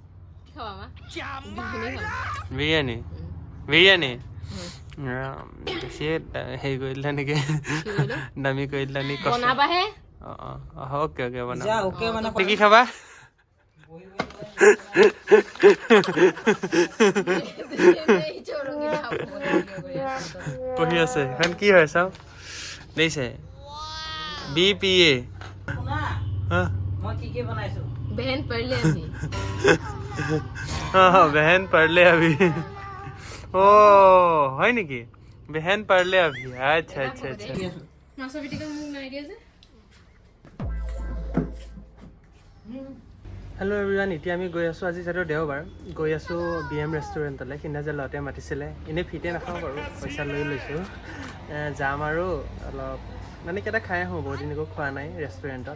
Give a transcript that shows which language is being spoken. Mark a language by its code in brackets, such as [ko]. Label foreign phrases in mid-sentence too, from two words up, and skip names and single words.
[as] বিৰিয়ানী বেছি হেৰি কৰি দিলা নেকি, দামী কৰি দিলা নেকি? অ'কে বনাম। কি খাবা? পঢ়ি আছে, এখন কি হয় চাও দেখিছে, BPA। [hi] बहन पढ़ ले अभी। [as] ओ হয় নেকি, [hi] बहन पढ़ ले अभी। अच्छा। [en] Hello everyone, [as] এতিয়া আমি গৈ আছোঁ, আজি যিহেতু দেওবাৰ, গৈ আছোঁ BM ৰেষ্টুৰেণ্টলৈ। সিদিনা যে ল'ৰাটোৱে মাতিছিলে, এনেই ফ্ৰীতে নাখাওঁ বাৰু, পইচা লৈছোঁ। যাম আৰু অলপ মানে কিবা এটা খাই আহোঁ, বহুত দিন একো খোৱা নাই ৰেষ্টুৰেণ্টত।